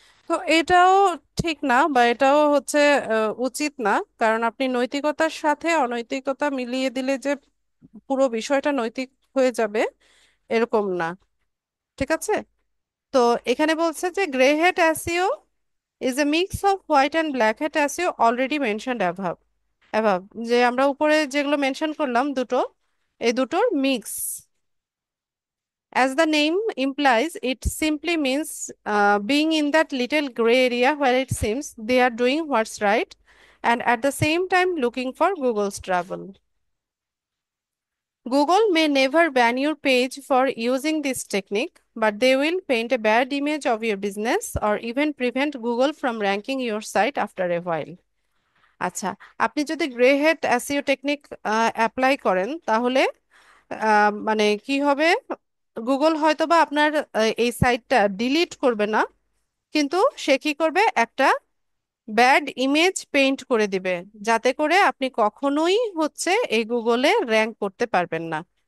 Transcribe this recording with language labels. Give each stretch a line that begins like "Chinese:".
Bangla: তো এটাও ঠিক না, বা এটাও হচ্ছে উচিত না, কারণ আপনি নৈতিকতার সাথে অনৈতিকতা মিলিয়ে দিলে যে পুরো বিষয়টা নৈতিক হয়ে যাবে, এরকম না। ঠিক আছে, তো এখানে বলছে যে
English: Grey head অ্যাসিও is a mix of white and black head অ্যাসিও already mentioned above.
Bangla: অ্যাভাব, যে আমরা উপরে যেগুলো মেনশন করলাম দুটো, এই দুটোর mix.
English: As the name implies, it simply means being in that little gray area where it seems they are doing what's right and at the same time looking for Google's trouble. Google may never ban your page for using this technique, but they will paint a bad image of your business or even prevent Google from ranking your site after a while.
Bangla: আচ্ছা, আপনি যদি grey head SEO technique apply করেন, তাহলে মানে কি হবে, Google হয়তোবা আপনার এই সাইটটা ডিলিট করবে না, কিন্তু সে কি করবে, একটা ব্যাড ইমেজ পেইন্ট করে দিবে, যাতে করে আপনি কখনোই হচ্ছে এই গুগলে র্যাঙ্ক করতে পারবেন না।